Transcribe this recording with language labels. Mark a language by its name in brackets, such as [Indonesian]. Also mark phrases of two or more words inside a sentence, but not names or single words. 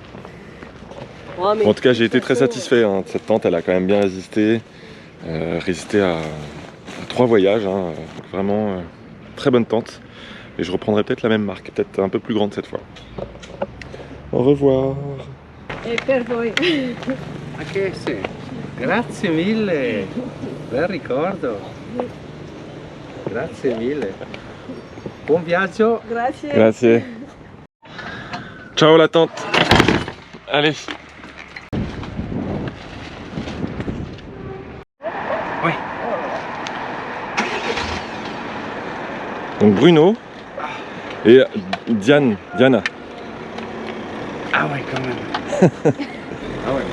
[French] Oh, mais En tout cas, j'ai été très satisfait. Hein. Cette tente, elle a quand même bien résisté. Résisté à 3 voyages. Hein. Donc vraiment, très bonne tente. Et je reprendrai peut-être la même marque, peut-être un peu plus grande cette fois. Au revoir. [Italian] Et per voi. Anche se. Grazie mille. Bel ricordo. Grazie mille. Buon viaggio. Grazie. Grazie. Ciao [French] la tante. Allez. Ouais. Donc Bruno et Diana. Ah ouais, quand même. Ah ouais.